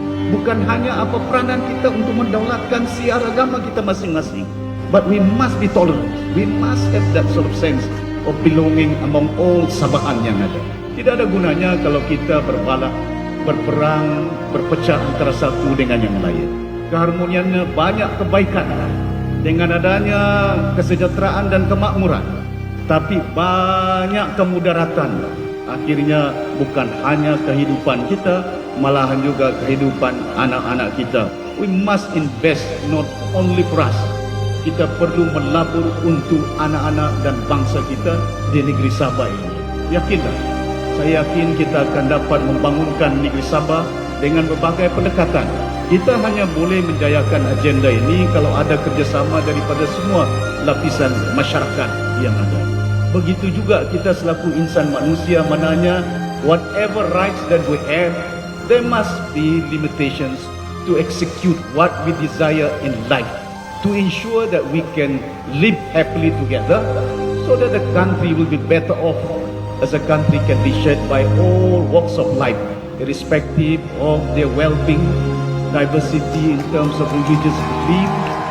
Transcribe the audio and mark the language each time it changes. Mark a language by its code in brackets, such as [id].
[ms] Bukan hanya apa peranan kita untuk mendaulatkan siar agama kita masing-masing. [en] But we must be tolerant. We must have that sort of sense of belonging among all Sabahan [ms] yang ada. Tidak ada gunanya kalau kita berbalak, berperang, berpecah antara satu dengan yang lain. Keharmoniannya banyak kebaikan dengan adanya kesejahteraan dan kemakmuran. Tapi banyak kemudaratan. Akhirnya bukan hanya kehidupan kita, malahan juga kehidupan anak-anak kita. [en] We must invest not only for us. [ms] Kita perlu melabur untuk anak-anak dan bangsa kita di negeri Sabah ini. Yakinlah, saya yakin kita akan dapat membangunkan negeri Sabah dengan berbagai pendekatan. Kita hanya boleh menjayakan agenda ini kalau ada kerjasama daripada semua lapisan masyarakat yang ada. Begitu juga kita selaku insan manusia, mananya [en] whatever rights that we have, there must be limitations to execute what we desire in life, to ensure that we can live happily together, so that the country will be better off, as a country can be shared by all walks of life, irrespective of their well-being, diversity in terms of religious belief.